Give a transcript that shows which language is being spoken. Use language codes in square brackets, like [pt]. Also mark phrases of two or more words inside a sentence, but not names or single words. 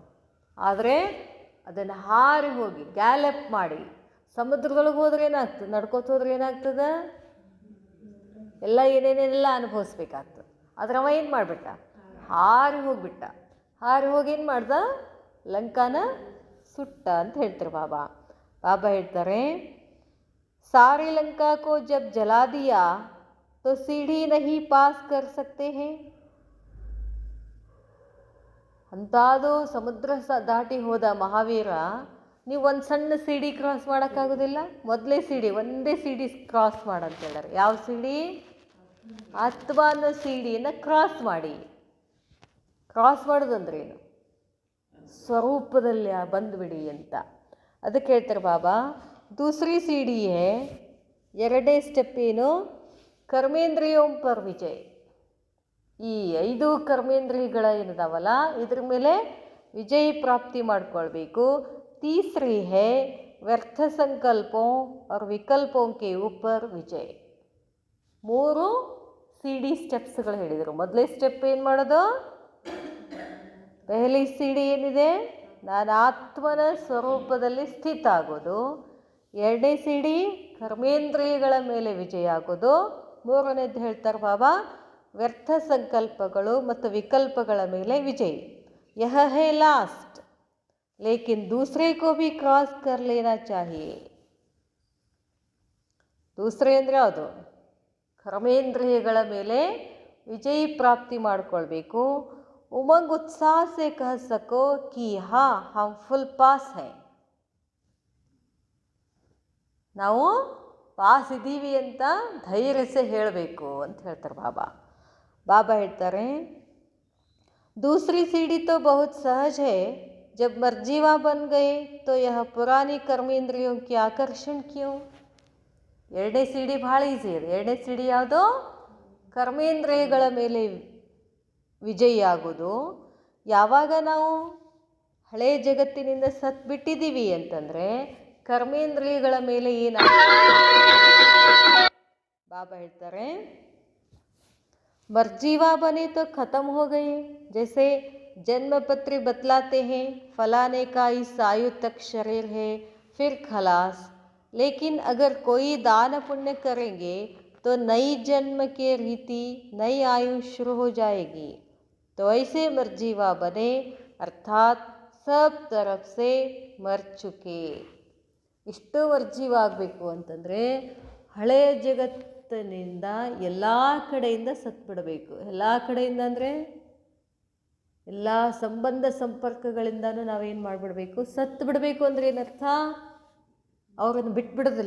[kn] ಆದರೆ ಅದನ್ನು ಹಾರಿ ಹೋಗಿ ಗ್ಯಾಲಪ್ ಮಾಡಿ ಸಮುದ್ರದೊಳಗೆ ಹೋದ್ರೆ ಏನಾಗ್ತದೆ? ನಡ್ಕೋತ ಹೋದ್ರೆ ಏನಾಗ್ತದೆ? ಎಲ್ಲ ಏನೇನೆಲ್ಲ ಅನುಭವಿಸ್ಬೇಕಾಗ್ತದೆ. ಆದರೆ ಅವ ಏನು ಮಾಡಿಬಿಟ್ಟ? ಹಾರಿ ಹೋಗಿಬಿಟ್ಟ. ಹಾರಿ ಹೋಗಿ ಏನು ಮಾಡ್ದ? ಲಂಕಾನ ಸುಟ್ಟ ಅಂತ ಹೇಳ್ತಾರೆ ಬಾಬಾ. ಬಾಬಾ ಹೇಳ್ತಾರೆ, [hi] सारी लंका को जब जला दिया तो सीढ़ी नहीं पास कर सकते हैं. [kn] ಅಂತಾದು ಸಮುದ್ರ ದಾಟಿ ಹೋದ ಮಹಾವೀರ, ನೀವು ಒಂದು ಸಣ್ಣ ಸಿಡಿ ಕ್ರಾಸ್ ಮಾಡೋಕ್ಕಾಗೋದಿಲ್ಲ? ಮೊದಲೇ ಸಿಡಿ, ಒಂದೇ ಸಿಡಿ ಕ್ರಾಸ್ ಮಾಡಂತ ಹೇಳ್ಯಾರ. ಯಾವ ಸಿಡಿ? ಆತ್ಮ ಅನ್ನೋ ಸಿಡಿಯನ್ನು ಕ್ರಾಸ್ ಮಾಡಿ. ಕ್ರಾಸ್ ಮಾಡೋದಂದ್ರೇನು? ಸ್ವರೂಪದಲ್ಲಿ ಬಂದುಬಿಡಿ ಅಂತ. ಅದಕ್ಕೆ ಹೇಳ್ತಾರೆ ಬಾಬಾ, [hi] दूसरी सीढ़ी है, [kn] ಎರಡನೇ ಸ್ಟೆಪ್ ಏನು? [hi] कर्मेंद्रियों पर विजय. [kn] ಈ 5 ಕರ್ಮೇಂದ್ರಿಯಗಳ ಏನಿದಾವಲ್ಲ ಇದ್ರ ಮೇಲೆ ವಿಜಯ ಪ್ರಾಪ್ತಿ ಮಾಡ್ಕೊಳ್ಬೇಕು. [hi] तीसरी है व्यर्थ संकल्पों और विकल्पों के ऊपर विजय. [kn] 3 ಸಿಡಿ ಸ್ಟೆಪ್ಸ್ಗಳು ಹೇಳಿದರು. ಮೊದಲೇ ಸ್ಟೆಪ್ ಏನು ಮಾಡೋದು? [hi] पहली सीढ़ी [kn] ಏನಿದೆ? ನಾನು ಆತ್ಮನ ಸ್ವರೂಪದಲ್ಲಿ ಸ್ಥಿತ ಆಗೋದು. 2ನೇ ಸಿಡಿ ಕರ್ಮೇಂದ್ರಿಯಗಳ ಮೇಲೆ ವಿಜಯ ಆಗೋದು. 3ನೇದು ಹೇಳ್ತಾರೆ ಬಾಬಾ, ವ್ಯರ್ಥ ಸಂಕಲ್ಪಗಳು ಮತ್ತು ವಿಕಲ್ಪಗಳ ಮೇಲೆ ವಿಜಯ. [hi] यह है लास्ट, लेकिन दूसरे को भी क्रॉस कर लेना चाहिए. [kn] ದೂಸರೆ ಅಂದರೆ ಯಾವುದು? ಕರ್ಮೇಂದ್ರಿಯಗಳ ಮೇಲೆ ವಿಜಯ ಪ್ರಾಪ್ತಿ ಮಾಡಿಕೊಳ್ಬೇಕು. [hi] उमंग उत्साह से कह सको कि हाँ हम [en] full pass [hi] हैं. [kn] ನಾವು ಪಾಸ್ ಇದ್ದೀವಿ ಅಂತ ಧೈರ್ಯಸೆ ಹೇಳಬೇಕು ಅಂತ ಹೇಳ್ತಾರೆ ಬಾಬಾ. ಬಾಬಾ ಹೇಳ್ತಾರೆ, [hi] दूसरी सीढ़ी तो बहुत सहज है. जब मर्जीवा बन गए तो यह पुरानी कर्मेंद्रियों की आकर्षण क्यों. [kn] ಎರಡನೇ ಸಿಡಿ ಭಾಳ ಈಸಿ ಇದೆ. ಎರಡನೇ ಸಿಡಿ ಯಾವುದೋ ಕರ್ಮೇಂದ್ರಿಯಗಳ ಮೇಲೆ ವಿಜಯಿಯಾಗೋದು. ಯಾವಾಗ ನಾವು ಹಳೆಯ ಜಗತ್ತಿನಿಂದ ಸತ್ಬಿಟ್ಟಿದ್ದೀವಿ ಅಂತಂದರೆ ಕರ್ಮೇಂದ್ರಿಯಗಳ ಮೇಲೆ ಬಾಬಾ ಹೇಳ್ತಾರೆ, [hi] मर्जीवा बने तो ख़त्म हो गए. जैसे जन्म पत्री बतलाते हैं फलाने का इस आयु तक शरीर है फिर खलास. लेकिन अगर कोई दान पुण्य करेंगे तो नई जन्म के रीति नई आयु शुरू हो जाएगी. तो ऐसे मर्जीवा बने अर्थात सब तरफ से मर चुके. [kn] ಇಷ್ಟು ಮರ್ಜೀವ ಆಗಬೇಕು ಅಂತಂದರೆ ಹಳೆಯ ಜಗತ್ತಿನಿಂದ ಎಲ್ಲ ಕಡೆಯಿಂದ ಸತ್ಬಿಡಬೇಕು. ಎಲ್ಲ ಕಡೆಯಿಂದ ಅಂದರೆ ಎಲ್ಲ ಸಂಬಂಧ ಸಂಪರ್ಕಗಳಿಂದನೂ ನಾವೇನು ಮಾಡಿಬಿಡಬೇಕು, ಸತ್ತು ಬಿಡಬೇಕು. ಅಂದರೆ ಏನರ್ಥ? ಅವ್ರನ್ನ ಬಿಟ್ಬಿಡೋದಿಲ್ಲ.